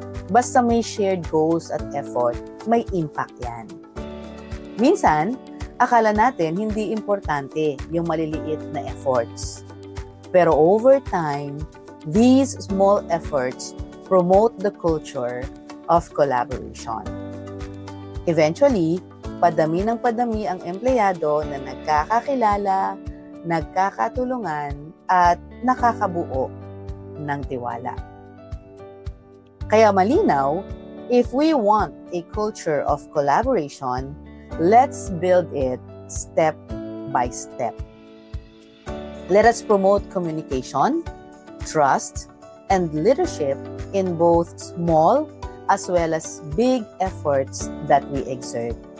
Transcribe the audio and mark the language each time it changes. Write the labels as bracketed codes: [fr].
[tl] Basta may shared goals at effort, may impact yan. Minsan, akala natin hindi importante yung maliliit na efforts. [en] Pero over time, these small efforts promote the culture of collaboration. [tl] Eventually, padami ng padami ang empleyado na nagkakakilala, nagkakatulungan, at nakakabuo ng tiwala. Kaya malinaw, [en] if we want a culture of collaboration, let's build it step by step. Let us promote communication, trust, and leadership in both small as well as big efforts that we exert.